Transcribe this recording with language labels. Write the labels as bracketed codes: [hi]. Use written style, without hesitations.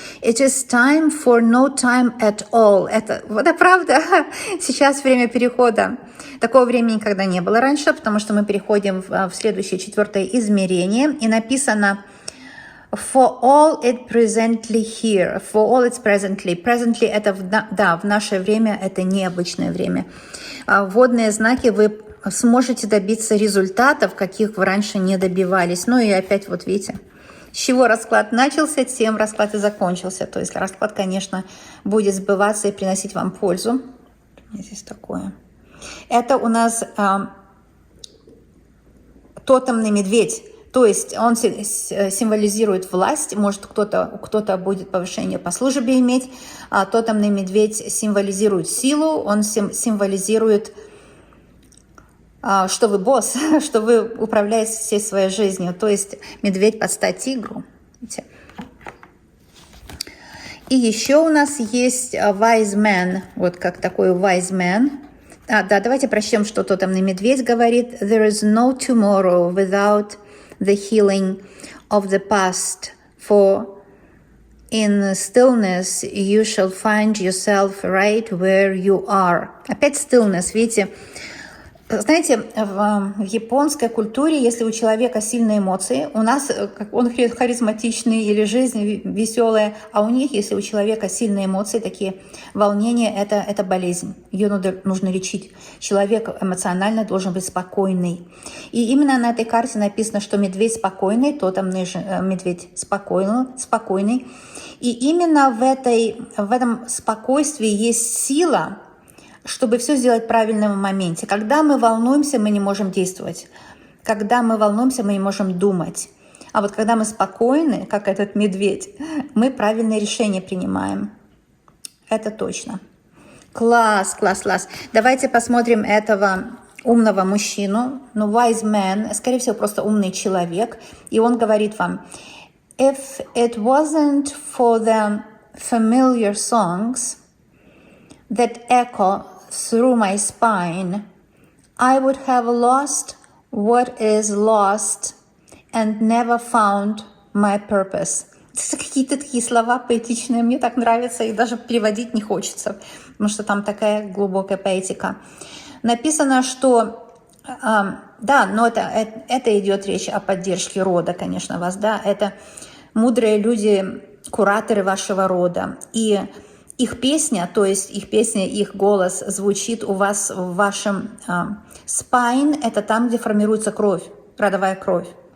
[en] It is time for no time at all. [ru] Это правда. Сейчас время перехода. Такого времени никогда не было раньше, потому что мы переходим в следующее, 4 измерение. [en] И написано for all it presently here. For all it's presently. [ru] Presently это в наше время, это необычное время. Водные знаки, вы сможете добиться результатов, каких вы раньше не добивались. Ну и опять вот видите, с чего расклад начался, тем расклад и закончился. То есть расклад, конечно, будет сбываться и приносить вам пользу. Здесь такое. Это у нас тотемный медведь. То есть он символизирует власть. Может, у кто-то будет повышение по службе иметь. А тотемный медведь символизирует силу. Он символизирует, что вы босс, что вы управляете всей своей жизнью. То есть медведь под стать тигру. Видите? И еще у нас есть wise man. Вот как такой wise man. Да, давайте прочтем, что тотемный медведь говорит. [en] There is no tomorrow without the healing of the past. For in stillness you shall find yourself right where you are. [ru] Опять stillness, видите? Знаете, в японской культуре, если у человека сильные эмоции, у нас он харизматичный или жизнь веселая, а у них, если у человека сильные эмоции, такие волнения, это болезнь. Ее нужно лечить. Человек эмоционально должен быть спокойный. И именно на этой карте написано, что медведь спокойный, тотемный медведь спокойный. И именно в этом спокойствии есть сила, чтобы все сделать в правильном моменте. Когда мы волнуемся, мы не можем действовать. Когда мы волнуемся, мы не можем думать. А вот когда мы спокойны, как этот медведь, мы правильные решения принимаем. Это точно. Класс. Давайте посмотрим этого умного мужчину. Ну, wise man, скорее всего, просто умный человек. И он говорит вам, [en] if it wasn't for the familiar songs that echo through my spine, I would have lost what is lost and never found my purpose. [ru] Это какие-то такие слова поэтичные, мне так нравятся, и даже переводить не хочется, потому что там такая глубокая поэтика. Написано, что да, но это идет речь о поддержке рода, конечно, вас, да, это мудрые люди, кураторы вашего рода, и их песня, то есть их голос звучит у вас в вашем spine, это там, где формируется кровь, родовая кровь.